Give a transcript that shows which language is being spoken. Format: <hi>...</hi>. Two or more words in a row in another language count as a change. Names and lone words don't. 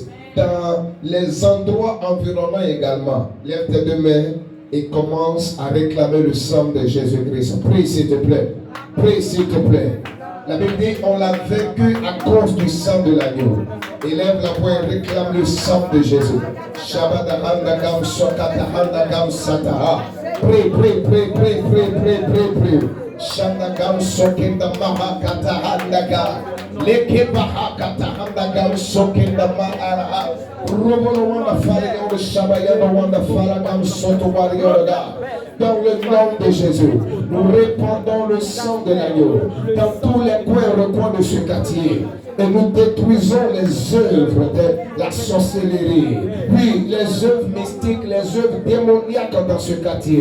<fr>Dans les endroits environnants également, lève tes 2 mains et commence à réclamer le sang de Jésus-Christ. Prie s'il te plaît. Prie s'il te plaît. La Bible dit on l'a vaincu à cause du sang de l'agneau. Élève la voix et réclame le sang de Jésus. Shabadahandagam sokatahandagam sataha. Prie, prie, prie, prie, prie, prie, prie, prie. Shandagam sokenda maha katahandaga. Leke baha katahandagam sokenda maha. Robolo wanda fara yo shabayano wanda fara gam soto warioda. Dans le nom de Jésus, nous répandons le sang de l'agneau dans tous les coins et recoins de ce quartier. Et nous détruisons les œuvres de la sorcellerie. Oui, les œuvres mystiques, les œuvres démoniaques dans ce quartier.</fr>